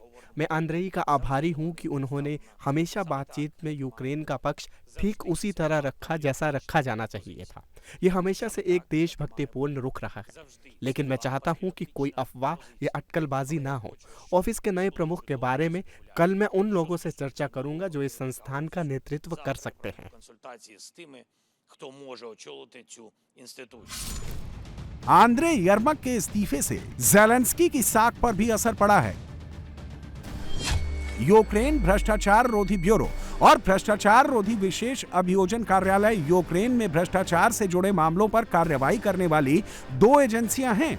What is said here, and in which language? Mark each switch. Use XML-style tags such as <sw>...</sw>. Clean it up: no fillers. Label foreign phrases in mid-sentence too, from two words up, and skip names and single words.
<hi>मैं आंद्रेई का आभारी हूं कि उन्होंने हमेशा बातचीत में यूक्रेन का पक्ष ठीक उसी तरह रखा जैसा रखा जाना चाहिए था। यह हमेशा से एक देशभक्तिपूर्ण रुख रहा है, लेकिन मैं चाहता हूं कि कोई अफवाह या अटकलबाजी ना हो। ऑफिस के नए प्रमुख के बारे में कल मैं उन लोगों से चर्चा करूंगा जो इस संस्थान का नेतृत्व कर सकते हैं।</hi> <uk>Консультації з тими, хто може очолити цю інституцію.</uk> <hi>आंद्रे यर्मक के इस्तीफे से ज़ेलेंस्की की साख पर भी असर पड़ा है। यूक्रेन भ्रष्टाचार रोधी ब्यूरो और भ्रष्टाचार रोधी विशेष अभियोजन कार्यालय यूक्रेन में भ्रष्टाचार से जुड़े मामलों पर कार्रवाई करने वाली 2 एजेंसियां हैं।</hi>